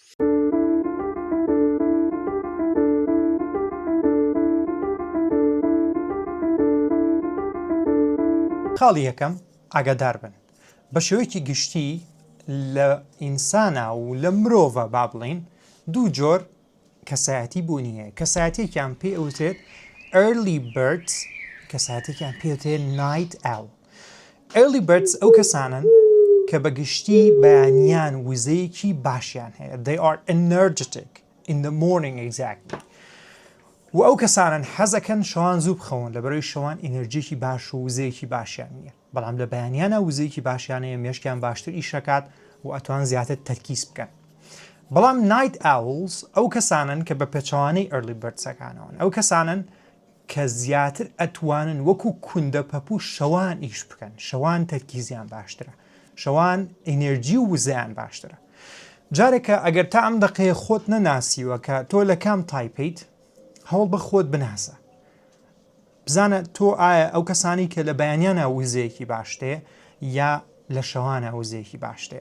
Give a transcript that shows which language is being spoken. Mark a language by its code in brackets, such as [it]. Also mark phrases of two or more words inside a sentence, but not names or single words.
[ckb] خاڵی یەکەم ئاگادار بن بە شێوەیەکی گشتی لە ئینسانە و لە مرۆڤە با بڵین دوو جۆر کەسایەتی بوونی هەیە. کەسایەتێکیان پێ ئەوترێت [en] early birds، [ckb] کەسایەتێکیان پێ ئەوترێت [en] night owl. early birds [ckb] ئەو کەسانن کە بە گشتی بەیانیان وزەیەکی باشیان هەیە. [en] they are energetic in the morning exactly. [ckb] و ئەو کەسانن حەزەکەن شەوان زوو بخەون لەبەرەوەی شەوان ئینەرژیەکی باش و وزەیەکی باشیان نییە، بەڵام لە بەیانیانە وزەیەکی باشیانەیە، مێشکیان باشتر ئیشەکات و ئەتوان زیاتر تەرکیز بکەن. بەڵام [en] night owls [ckb] ئەو کەسانن کە بە پێچەوانەی [en] early birds [ckb] ەکانەوەن، ئەو کەسانن کە زیاتر ئەتوانن وەکو کوندە پەپوو شەوان ئیش بکەن، شەوان تەرکیزیان باشترە، شەوان ئینەرژی و وزەیان باشترە. جارێکە ئەگەر تا ئەم دەقەیە خۆت نەناسیوە کە تۆ لە کام تایپیت، هەوڵ بە خۆت بناسە، بزانە تۆ ئایا ئەو کەسانی کە لە بەیانیانە وزەیەکی باشتەیە یا لە شەوانە وزەیەکی باشتەیە.